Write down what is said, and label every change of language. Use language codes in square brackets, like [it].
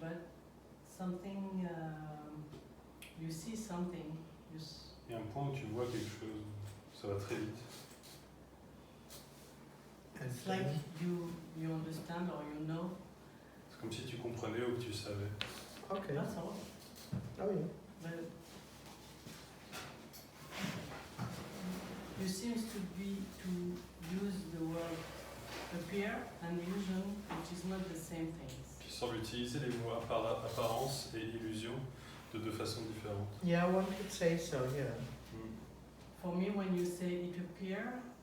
[en] But something, you see something. [fr] Il y a un point où tu vois quelque chose, ça va très vite. [en] And It's like you understand or you know. [fr] C'est comme si tu comprenais ou que tu savais. [en] okay. That's all. Oh yeah. But you seems to use the word appear and illusion, which is not the same things. [fr] Tu sembles utiliser les mots apparence et illusion de deux façons différentes. [en] Yeah, one could say so. Yeah. For me, when you say it appears,